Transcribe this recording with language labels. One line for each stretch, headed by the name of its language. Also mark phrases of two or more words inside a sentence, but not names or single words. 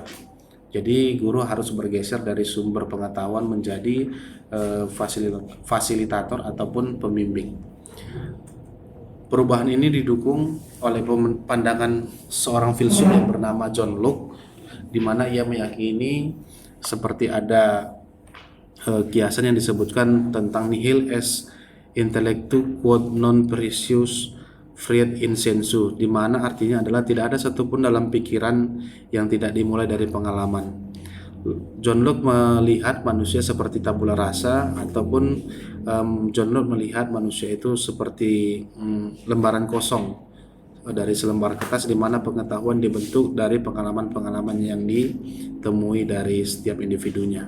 Indonesian: Jadi guru harus bergeser dari sumber pengetahuan menjadi fasilitator ataupun pembimbing. Perubahan ini didukung oleh pandangan seorang filsuf yang bernama John Locke, di mana ia meyakini seperti ada kiasan yang disebutkan tentang
Latin: nihil est intellectu quod non precious Fried in sensu,
Indonesian: di mana artinya adalah tidak ada satupun dalam pikiran yang tidak dimulai dari pengalaman. John Locke melihat manusia seperti
Latin: tabula rasa,
Indonesian: ataupun John Locke melihat manusia itu seperti lembaran kosong dari selembar kertas, di mana pengetahuan dibentuk dari pengalaman-pengalaman yang ditemui dari setiap individunya.